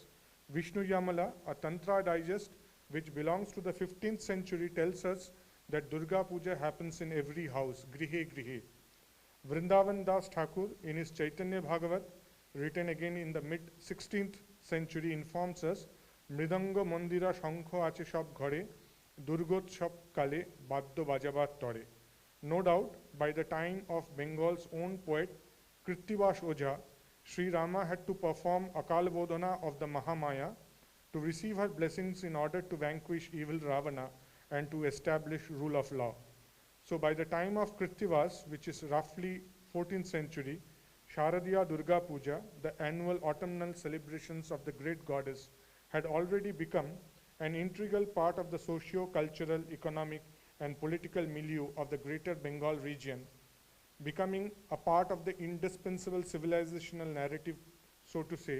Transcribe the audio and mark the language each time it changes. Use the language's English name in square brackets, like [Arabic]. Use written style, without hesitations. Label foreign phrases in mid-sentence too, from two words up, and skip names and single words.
[English] Vishnu Yamala, a Tantra digest which belongs to the 15th century, tells us that Durga Puja happens in every house, [Sanskrit] गृहे गृहे. [English] Vrindavan Das Thakur, in his Chaitanya Bhagavat, written again in the mid-16th century, informs us, [Bangla] মৃদঙ্গ মন্দিরা শঙ্খ আছে সব ঘরে দুর্গোৎসব কালে বাদ্য বাজাবত তোরে. [English] No doubt, by the time of Bengal's own poet, Krittivash Ojha, Sri Rama had to perform Akal Bodhana of the Mahamaya to receive her blessings in order to vanquish evil Ravana and to establish rule of law. So by the time of Krittivas, which is roughly 14th century, Sharadiya Durga Puja, the annual autumnal celebrations of the great goddess, had already become an integral part of the socio-cultural, economic, and political milieu of the greater Bengal region, becoming a part of the indispensable civilizational narrative, so to say.